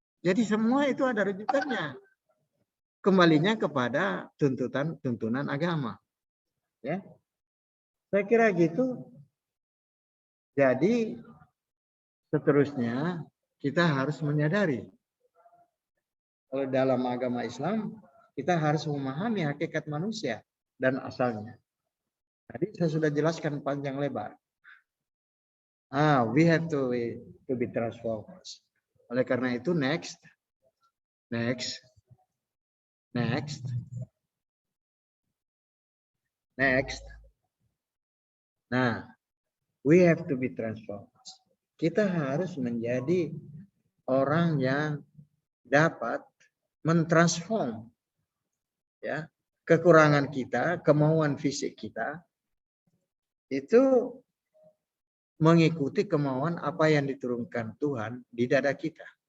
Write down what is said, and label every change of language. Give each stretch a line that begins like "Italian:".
Indonesian: Jadi semua itu ada rujukannya. Kembalinya kepada tuntunan agama. Ya. Saya kira gitu. Jadi seterusnya kita harus menyadari kalau dalam agama Islam kita harus memahami hakikat manusia dan asalnya. Tadi saya sudah jelaskan panjang lebar.
English: We have to be transformed.
Indonesian: Oleh karena itu
English: next. Nah, we have to be transformed.
Indonesian: Kita harus menjadi orang yang dapat mentransform, ya, kekurangan kita, kemauan fisik kita itu mengikuti kemauan apa yang diturunkan Tuhan di dada kita.